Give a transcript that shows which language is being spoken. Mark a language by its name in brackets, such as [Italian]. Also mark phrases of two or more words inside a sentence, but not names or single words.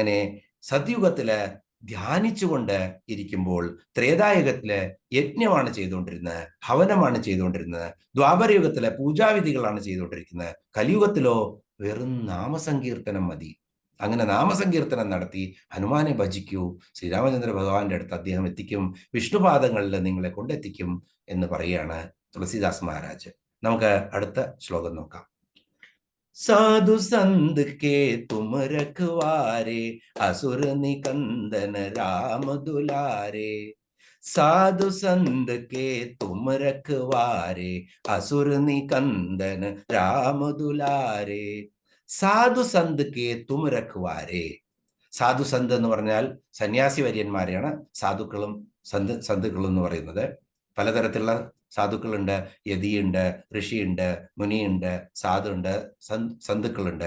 [Malayalam] അങ്ങനെ സദ്യുഗത്തില് ധ്യാനിച്ചുകൊണ്ട് ഇരിക്കുമ്പോൾ ത്രേതായുഗത്തിലെ യജ്ഞമാണ് ചെയ്തുകൊണ്ടിരുന്നത്, ഹവനമാണ് ചെയ്തുകൊണ്ടിരുന്നത്, ദ്വാപരയുഗത്തിലെ പൂജാവിധികളാണ് ചെയ്തുകൊണ്ടിരിക്കുന്നത്. കലിയുഗത്തിലോ വെറും നാമസങ്കീർത്തനം മതി. അങ്ങനെ നാമസങ്കീർത്തനം നടത്തി ഹനുമാനെ ഭജിക്കൂ, ശ്രീരാമചന്ദ്ര ഭഗവാന്റെ അടുത്ത് അദ്ദേഹം എത്തിക്കും, വിഷ്ണുപാദങ്ങളിൽ നിങ്ങളെ കൊണ്ടെത്തിക്കും എന്ന് പറയുകയാണ് തുളസീദാസ് മഹാരാജ്. നമുക്ക് അടുത്ത ശ്ലോകം നോക്കാം. [Awadhi] साधु संत के तुम रखवारे, असुर निकंदन राम दुलारे। साधु संत के तुम रखवारे, असुर निकंदन राम दुलारे। साधु संत के तुम रखवारे. [Malayalam] സാധു സന്ത് എന്ന് പറഞ്ഞാൽ സന്യാസി വര്യന്മാരെയാണ് സാധുക്കളും സന്തുക്കളും എന്ന് പറയുന്നത്. പലതരത്തിലുള്ള സാധുക്കളുണ്ട്, യതിയുണ്ട്, ഋഷിയുണ്ട്, മുനിയുണ്ട്, സാധുണ്ട്, സന്തുക്കളുണ്ട്.